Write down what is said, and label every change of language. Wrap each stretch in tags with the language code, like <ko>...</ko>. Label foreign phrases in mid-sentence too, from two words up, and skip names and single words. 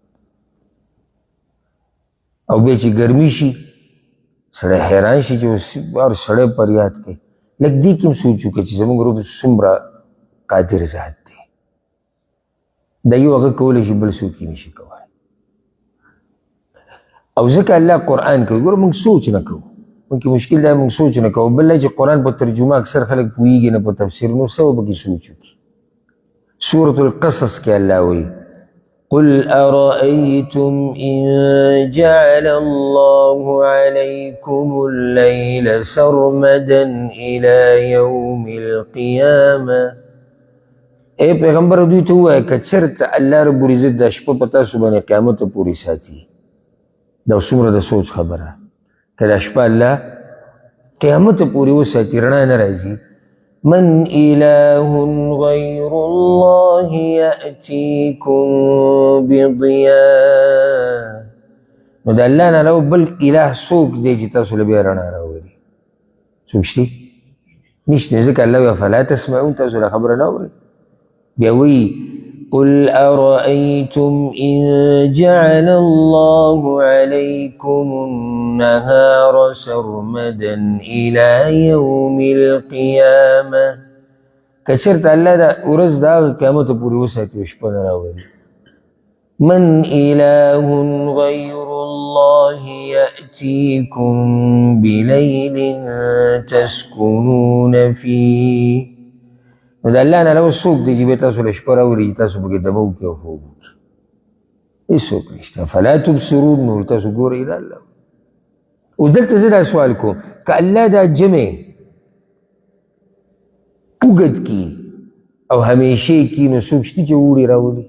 <ps>او بیا چې ګرمي شي سړی حیران شي چې اوس هر سړی فریاد کوي لږ دې کې هم سوچ وکړه چې زموږ رب څومره قادر ذات دی دا یو هغه کولی شي بل څوک یې نشي کولی او ځکه الله قرآن کوي ګوره موږ سوچ نه کوو موږ کې مشکل دا موږ سوچ نه کوو بل چې قرآن په ترجمه اکثر خلک پوهېږي نه په تفسیر نو څه به پکې سوچ وکړي سورة القصص کې الله وایي</ps> <ar>قل أرأيتم إن جعل الله عليكم الليل سرمدا إلى يوم القيامة.</ar> <ps>اے پیغمبر دوی ته ووایه که چېرته الله رب العزت دا شپه په تاسو باندې قیامت پورې ساتي، دا څومره د سوچ خبره، که دا شپه الله قیامت پورې وساتي رڼا نه راځي،</ps> <ar>من إله غير الله يأتيكم بضياء،</ar> <ps>نو د الله نه علاوه بل اله څوک دی چې تاسو له بیا رڼا راولي؟ څوک شته؟ نشته. ځکه الله وایي</ps> <ar>افلا تسمعون،</ar> <ps>تاسو له خبره نه اورئ. بیا وایي</ps> <ar>قل أرأيتم إن جعل الله عليكم النهار سرمدا إلى يوم القيامة،</ar> <ps>که چېرته الله دا ورځ د هغه قیامت پورې وساتي او شپه نه راولي،</ps> <ar>من إله غير الله يأتيكم بليل تسكنون فيه،</ar> <ps>نو د الله نه علاوه څوک دی چې بیا تاسو له شپه راولي چې تاسو پکې دمه وکړئ او خوب وکړئ؟ هېڅوک نشته.</ps> <ar>فلا تبصرون،</ar> <ps>نو تاسو ګورئ د الله. او دلته زه دا سوال کوم، که الله دا جمع اوږد کي او همیشه کي، نو څوک شته چې اوړي راولي؟</ps>